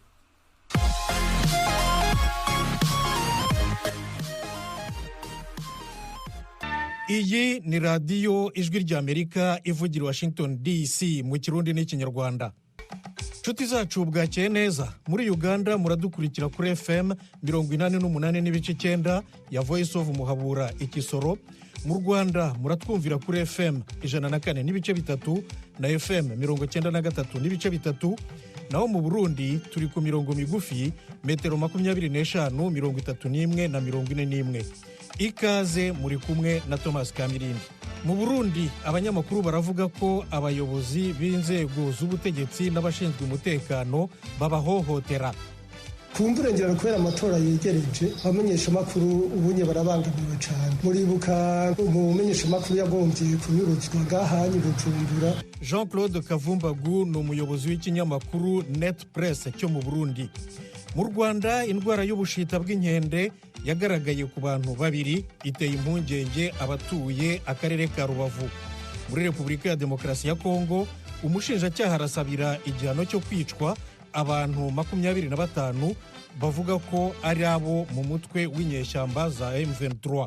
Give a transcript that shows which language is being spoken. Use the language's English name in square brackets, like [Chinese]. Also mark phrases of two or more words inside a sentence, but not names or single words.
[Kinyarwanda] Iyi ni radiyo ijwi ry'Amerika ivugira Washington DC mu Kirundi n'Ikinyarwanda. Nshuti zacu bwakeye neza, muri Uganda muradukurikira kuri FM 88.9 ya Voice of Muhabura Ikisoro. Mu Rwanda muratwumvira kuri FM 104.3 na FM 93.3. Naho mu Burundi turi ku mirongo migufi metero 25, 31 na 41. Ikaze muri kumwe na Thomas Kamirindi. Mu Burundi abanyamakuru baravuga ko abayobozi b'inzego z'ubutegetsi n'abashinzwe umutekano babahohotera. [Rundi] Kumburengera kubera amatora yegereje abamenyesha makuru ubunye barabangamiwe cyane. Muribuka umumenyesha makuru yagombye kunyuruzwa ngahanye Bujumbura. [Kinyarwanda] Jean-Claude Kavumbagu ni umuyobozi w'ikinyamakuru Net Press cyo mu Burundi. Mu Rwanda indwara y'ubushita bw'inkende yagaragaye ku bantu babiri, iteye impungenge abatuye akarere ka Rubavu. Muri Repubulika ya Demokarasi ya Kongo umushinjacyaha arasabira igihano cyo kwicwa abantu 25 bavuga ko ari abo mu mutwe w'inyeshyamba za M23.